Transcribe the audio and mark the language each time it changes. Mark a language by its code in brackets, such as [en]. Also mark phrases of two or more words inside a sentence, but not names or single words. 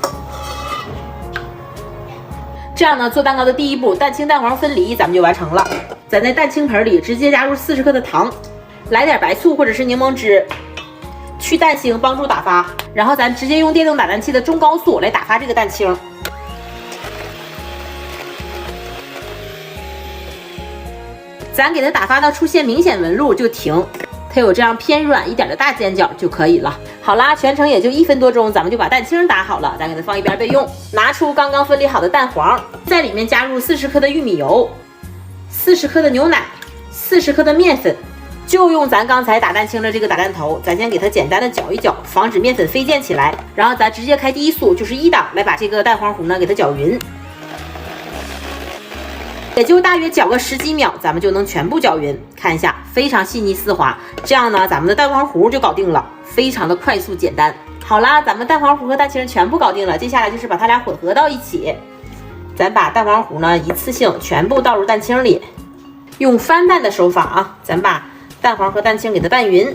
[zh] 這樣呢，做蛋糕的第一步，蛋清蛋黃分離，咱們就完成了。咱在蛋清盆裡直接加入40克的糖，來點白醋或者是檸檬汁，去蛋腥，幫助打發。然後咱直接用電動打蛋器的中高速來打發這個蛋清。咱給它打发到出現明顯紋路就停，它有這樣偏軟一點的大尖角就可以了。好啦，全程也就1分多鐘，咱們就把蛋清打好了，咱給它放一邊備用。拿出剛剛分離好的蛋黄，在裡面加入40克的玉米油、40克的牛奶、40克的面粉，就用咱刚才打蛋清的这個打蛋頭，咱先給它簡單的攪一攪，防止面粉飞濺起來。然後咱直接開第一速，就是1檔，來把這個蛋黃糊呢給它攪勻。也就大約攪個10幾秒，咱們就能全部攪勻。看一下，非常細膩絲滑。這樣呢，咱們的蛋黄糊就搞定了，非常的快速簡單。好啦，咱們蛋黄糊和蛋清全部搞定了，接下來就是把它倆混合到一起。咱把蛋黄糊呢一次性全部倒入蛋清裡，用翻蛋的手法啊，咱把蛋黄和蛋清給它拌勻。